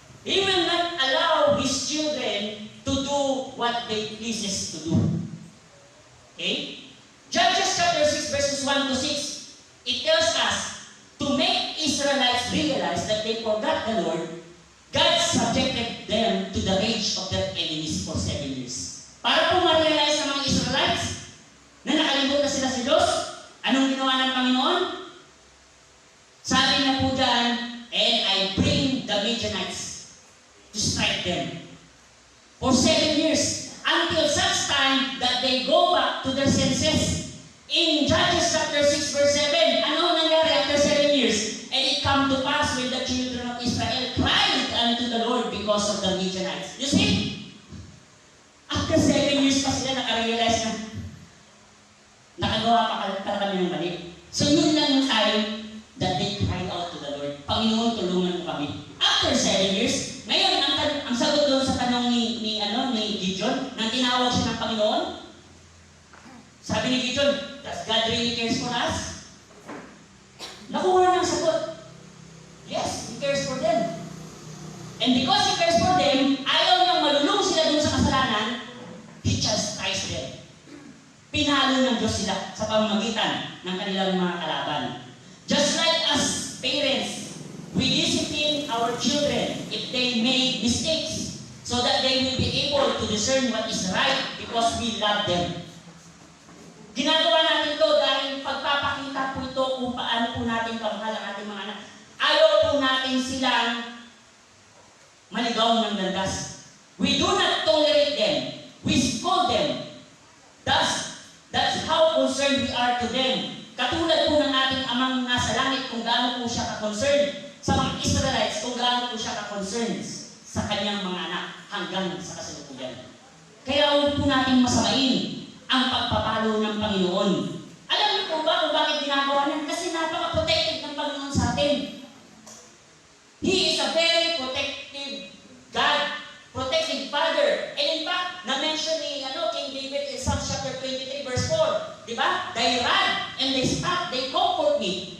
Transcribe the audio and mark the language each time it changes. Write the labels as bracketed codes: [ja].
[en] He will not allow His children to do what they pleases to do. Okay? Judges chapter 6 verses 1 to 6, it tells us to make Israelites realize that they forgot the Lord, God subjected them to the rage of their enemies for 7 years. [tl] Para po ma-realize ng mga Israelites na nakalimot na sila sa Diyos, anong ginawa ng Panginoon? Sabi niya po dyan, [en] and I bring the Midianites to strike them for 7 years until such time that they go back to their senses. In Judges chapter 6 verse 7, [tl] ano nangyari [en] after 7 years? And it come to pass when the children of Israel cried unto the Lord because of the Midianites. You see? After 7 years [tl] pa sila nakarealize na nakagawa pa kami ng mali. [en] So [tl] yun lang yung [en] time that they cried out to the Lord. [tl] Panginoon, tulungan mo kami. [en] After 7 years, [tl] ngayon, ang sagot doon sa tanong ni Gideon, nang tinawag siya ng Panginoon, sabi ni Gideon, [en] does God really cares for us? [tl] Nakuha na ang sagot. [en] Yes, He cares for them. And because He cares for them, [tl] ayaw niyang malulong sila doon sa kasalanan, [en] He chastised them. [tl] Pinalo ng Diyos sila sa pamamagitan ng kanilang mga kalaban. [en] Just like as parents, we discipline our children if they make mistakes so that they will be able power to discern what is right because we love them. [tl] Ginagawa natin ito dahil pagpapakita po ito kung paano po natin kamahal ang ating mga anak. Ayaw po natin silang maligaw ng landas. [en] We do not tolerate them. We scold them. That's how concerned we are to them. [tl] Katulad po ng ating amang nasa langit kung gaano po siya ka-concerned sa mga Israelites, kung gaano po siya ka-concerned sa kanyang mga anak hanggang sa kasalukuyan. Kaya huwag po natin masamain ang pagpapalo ng Panginoon. Alam niyo po ba kung bakit ginagawa niyan? Kasi napaka-protective ng Panginoon sa atin. [en] He is a very protective God, protective Father. And in fact, [tl] na-mention ni [en] King David in Psalms chapter 23 verse 4. [tl] Di ba? [en] They run and they stop, they comfort me.